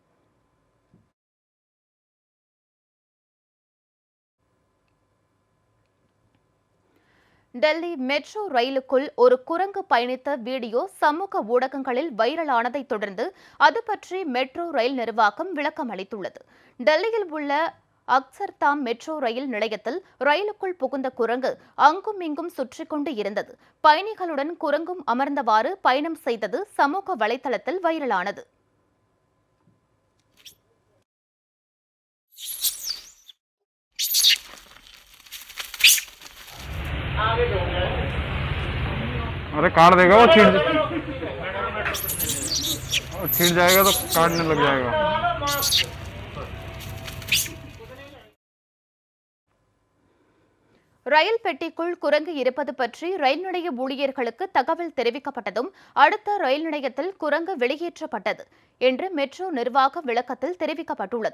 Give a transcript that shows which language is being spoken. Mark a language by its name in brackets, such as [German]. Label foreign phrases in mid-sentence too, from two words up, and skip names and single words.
[Tamil] டெல்லி மெட்ரோ ரயிலுக்குள் ஒரு குரங்கு பயணித்த வீடியோ சமூக ஊடகங்களில் வைரலானதை தொடர்ந்து அது பற்றி மெட்ரோ ரயில் நிர்வாகம் விளக்கம் அளித்துள்ளது. டெல்லியில் உள்ள அக்சர்தாம் மெட்ரோ ரயில் நிலையத்தில் ரயிலுக்குள் புகுந்த குரங்கு அங்கும் இங்கும் சுற்றிக் கொண்டு இருந்தது. பயணிகளுடன் குரங்கும் அமர்ந்தவாறு பயணம் செய்தது சமூக வலைதளத்தில் வைரலானது. [Hindi] अरे काट देगा वो छिड़ जाएगा तो काटने लग जाएगा। [Tamil] ரயில் பெட்டிக்குள் குரங்கு இருப்பது பற்றி ரயில் நிலைய ஊழியர்களுக்கு தகவல் தெரிவிக்கப்பட்டதும் அடுத்த ரயில் நிலையத்தில் குரங்கு வெளியேற்றப்பட்டது என்று மெட்ரோ நிர்வாக விளக்கத்தில் தெரிவிக்கப்பட்டுள்ளது.